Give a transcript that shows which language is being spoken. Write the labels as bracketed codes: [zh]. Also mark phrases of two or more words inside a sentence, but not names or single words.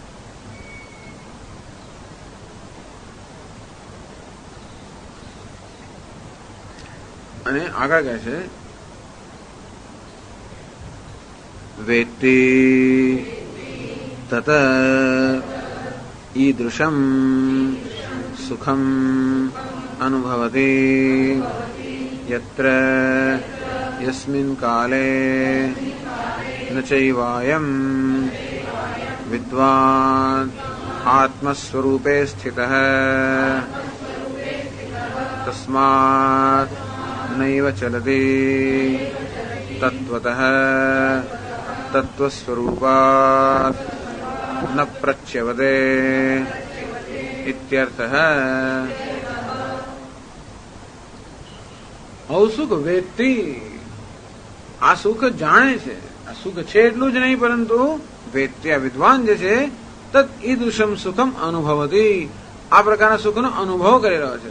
[gu] અને આગળ કહે છે [sa] વેત્તિ તત ઈદૃશમ સુખમ अनुभवति यत्र यस्मिन् काले न चैवायं विद्वान् आत्मस्वरूपे स्थितः तस्मात् नैव चलति तत्त्वतः तत्त्वस्वरूपात् न प्रच्यवते इत्यर्थः। [gu] સુખ વેત્તિ, આ સુખ જાણે છે, આ સુખ છે એટલું જ નહીં પરંતુ વેત્તિ આ વિદ્વાન જે છે [sa] તદ ઈદૃશમ સુખમ અનુભવતી, [gu] આ પ્રકારના સુખનો અનુભવ કરી રહ્યો છે.